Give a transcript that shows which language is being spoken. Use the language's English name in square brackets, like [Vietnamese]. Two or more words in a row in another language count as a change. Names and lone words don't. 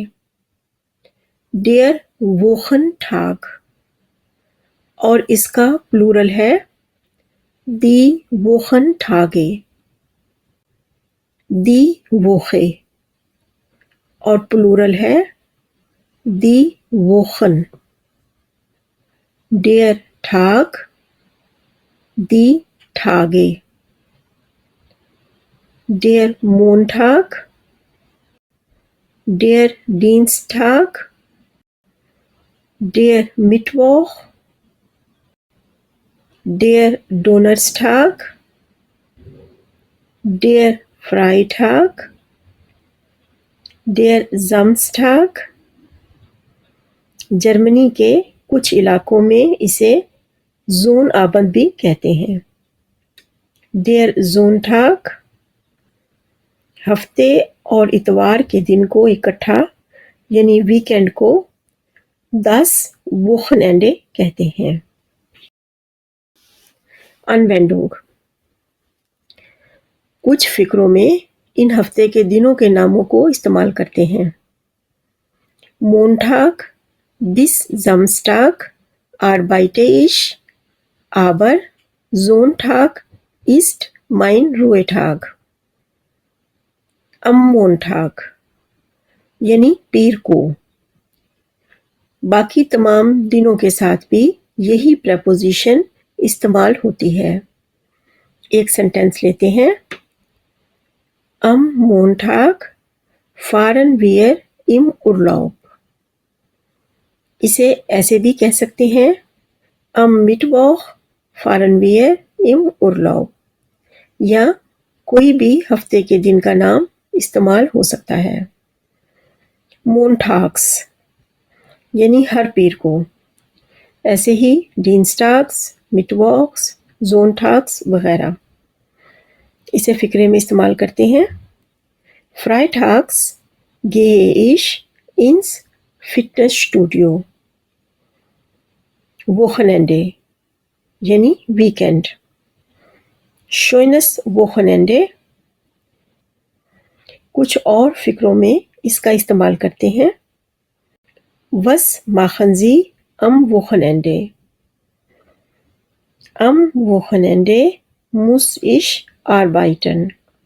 [German] Der Wochentag [Urdu] اور اس کا پلورل ہے [German] die Wochentage, die Woche, [Urdu] اور پلورل ہے [German] die Wochen. Der Tag, die Tage. Der Montag, der Dienstag, der Mittwoch, der Donnerstag, der Freitag, der Samstag. [Urdu] جرمنی کے کچھ علاقوں میں اسے زون آبند بھی کہتے ہیں۔ [German] Der Sonntag, [Urdu] ہفتے اور اتوار کے دن کو اکٹھا یعنی ویکینڈ کو [German] das Wochenende [Urdu] کہتے ہیں۔ انوینڈونگ، کچھ فقروں میں ان ہفتے کے دنوں کے ناموں کو استعمال کرتے ہیں۔ [German] Montag bis Samstag arbeite ich، aber Sonntag ist mein Ruhetag۔ Am Montag [Urdu] یعنی پیر کو۔ باقی تمام دنوں کے ساتھ بھی یہی پریپوزیشن استعمال ہوتی ہے۔ ایک سینٹینس لیتے ہیں۔ [German] Am Montag fahren wir im Urlaub۔ [Urdu] اسے ایسے بھی کہہ سکتے ہیں۔ [German] Am Mittwoch fahren wir im Urlaub، [Urdu] یا کوئی بھی ہفتے کے دن کا نام استعمال ہو سکتا ہے۔ مونٹاگس یعنی ہر پیر کو، ایسے ہی ڈینسٹاگس، مٹووخس، زونٹاگس وغیرہ۔ اسے فقرے میں استعمال کرتے ہیں۔ [German] Freitags gehe ich ins Fitnessstudio۔ [Urdu] ووخنینڈے یعنی ویکینڈ۔ [German] Schönes Wochenende۔ [Urdu] کچھ اور فقروں میں اس کا استعمال کرتے ہیں۔ [German] Was machen Sie am Wochenende؟ Am Wochenende muss ich arbeiten۔